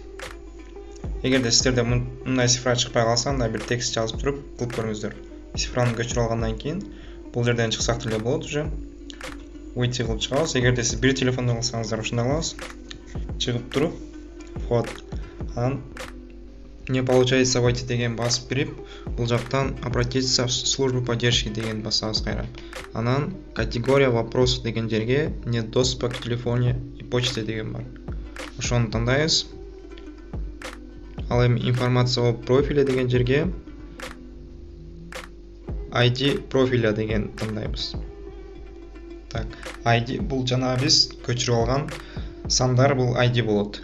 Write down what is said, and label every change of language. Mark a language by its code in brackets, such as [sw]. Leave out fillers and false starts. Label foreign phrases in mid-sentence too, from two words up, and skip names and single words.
[ky] Эгерде сиздерде мындай цифра чыкпай калса, анда бир текст жазып туруп кылып көрүңүздөр. Цифраны көчүрүп алгандан кийин бул жерден чыксак деле болот уже. Уйти кылып чыгабыз. Эгерде сиз бир телефондо кылсаңыздар ушундай кылабыз. Чыгып туруп, вход. Анан [ru] не получается войти [ky] деген басып кирип, бул жактан [ru] обратиться в службу поддержки [ky] деген басабыз кайра. Анан [ru] категория вопросов [ky] деген жерге [ru] нет доступа к телефоне и почте [ky] деген бар. Ошону тандайбыз. Ал эми [ru] информация о профиле [ky] деген жерге [ru] ID профиля [ky] деген тандайбыз. Так, ID бул жана биз көчүрүп алган сандар, бул ID болот.